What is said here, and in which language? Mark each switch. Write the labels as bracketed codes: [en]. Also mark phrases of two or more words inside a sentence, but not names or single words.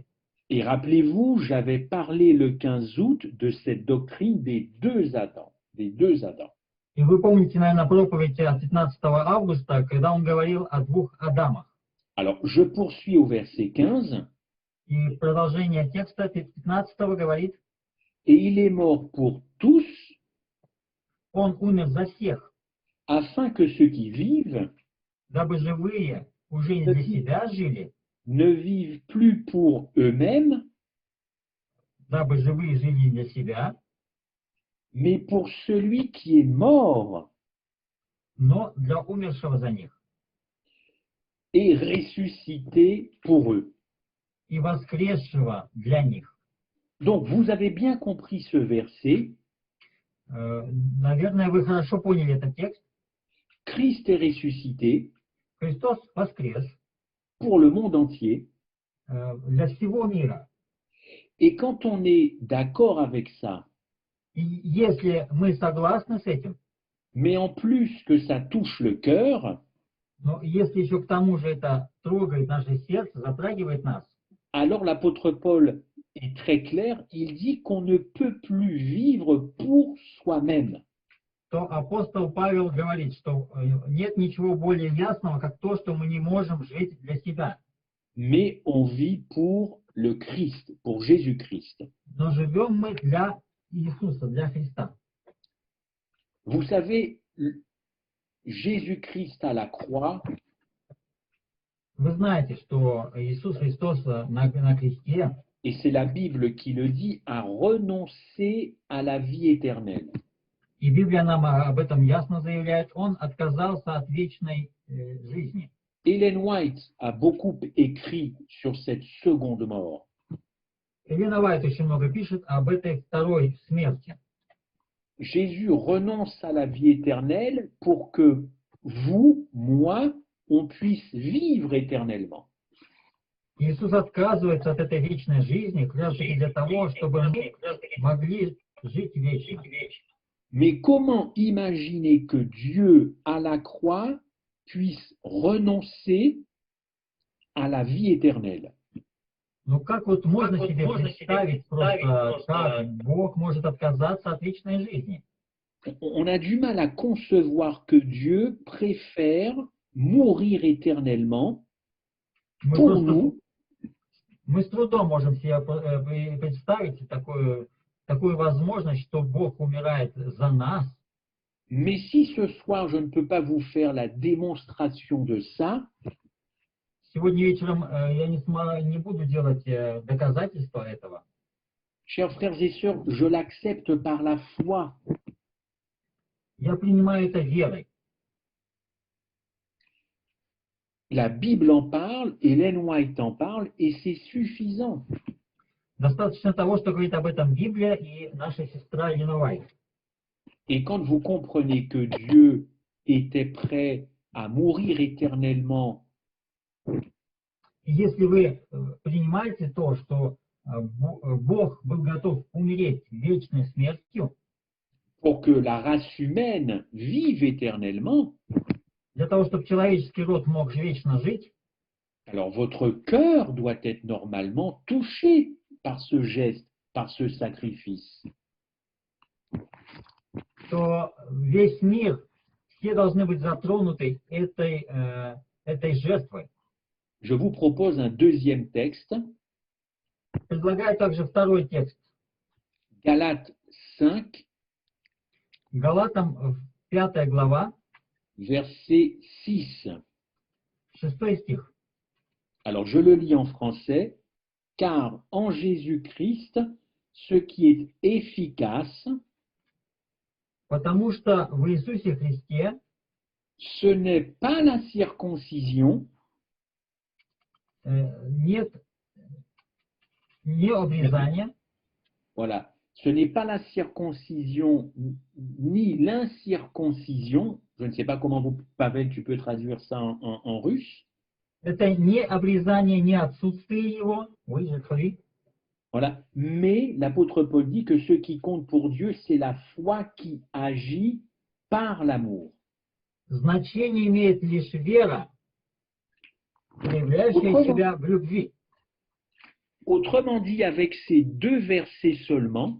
[fr] Et rappelez-vous, j'avais parlé le 15 août de cette doctrine des deux Adams. Des deux Adams. [ru] И вы помните, наверное, проповедь от 15 августа, когда он говорил о двух Адамах. [fr] Alors, je poursuis au verset 15. [ru] И продолжение текста 15 говорит, [fr] et il est mort pour tous, [ru] он умер за всех, [fr] afin que ceux qui vivent [ru] дабы живые уже не для себя жили, [fr] ne vivent plus pour eux-mêmes, [ru] дабы живые жили не для себя, [fr] mais pour celui qui est mort [ru] но для умершего за них, [fr] et ressuscité pour eux. [ru] и воскресшего для них. [fr] Donc, vous avez bien compris ce verset. [ru] Наверное, вы хорошо поняли этот текст. [fr] Christ est ressuscité [ru] Христос воскрес [fr] pour le monde entier. [ru] для всего мира. [fr] Et quand on est d'accord avec ça, [ru] И если мы согласны с этим, [fr] mais en plus que ça touche le cœur, [ru] но если еще к тому же это трогает наше сердце, затрагивает нас, [fr] alors l'apôtre Paul est très clair, il dit qu'on ne peut plus vivre pour soi-même. [ru] то апостол Павел говорит, что нет ничего более ясного, как то, что мы не можем жить для себя. [fr] Mais on vit pour le Christ, pour Jésus-Christ. [ru] Но живем мы для Иисуса, для Христа. [fr] Vous savez, Jésus-Christ à la croix, [ru] Вы знаете, что Иисус Христос на кресте, [fr] et c'est la Bible qui le dit, a renoncé à la vie éternelle. [ru] И Библия нам об этом ясно заявляет. Он отказался от вечной жизни. [fr] Ellen White a beaucoup écrit sur cette seconde mort. [ru] Елена Уайт очень много пишет об этой второй смерти. [fr] Jésus renonce à la vie éternelle pour que vous, moi, on puisse vivre éternellement. [ru] Иисус отказывается от этой вечной жизни, как раз таки для того, чтобы мы могли жить вечно. [fr] Mais comment imaginer que Dieu, à la croix, puisse renoncer à la vie éternelle? [ru] Ну как вот можно себе представить просто, как Бог может отказаться от вечной жизни? [fr] On a du mal à concevoir que Dieu préfère mourir éternellement pour nous. [ru] Мы с трудом можем себе представить такую возможность, что Бог умирает за нас. [fr] Mais si ce soir je ne peux pas vous faire la démonstration de ça, [ru] Сегодня вечером я не буду делать доказательства этого. [fr] chers frères et sœurs, je l'accepte par la foi. [ru] Я принимаю это верой. [fr] La Bible en parle, Ellen White en parle, et c'est suffisant. [ru] Достаточно того, что говорит об этом Библия и наша сестра Елена Уайт. [fr] Et quand vous comprenez que Dieu était prêt à mourir éternellement [ru] И если вы принимаете то, что Бог был готов умереть вечной смертью, [fr] pour que la race humaine vive éternellement, [ru] для того, чтобы человеческий род мог вечно жить, [fr] alors votre cœur doit être normalement touché par ce geste, par ce sacrifice. [ru] то весь мир, все должны быть затронуты этой жертвой. [fr] Je vous propose un deuxième texte, [ru] Предлагаю также второй текст. [fr] Galates 5, [ru] Галатам 5 глава, [fr] verset 6. [ru] 6 стих. [fr] Alors je le lis en français. Car en Jésus-Christ, ce qui est efficace, [ru] Потому что в Иисусе Христе [fr] ce n'est pas la circoncision, [ru] нет ни обрезания, [fr] voilà, ce n'est pas la circoncision ni l'incirconcision, je ne sais pas comment vous, Pavel, tu peux traduire ça en russe. [ru] это не обрезание, не отсутствие его, [fr] Voilà. Mais l'apôtre Paul dit que ce qui compte pour Dieu, c'est la foi qui agit par l'amour. [ru] Значение имеет лишь вера, проявляющая себя в любви. [fr] Autrement dit, avec ces deux versets seulement,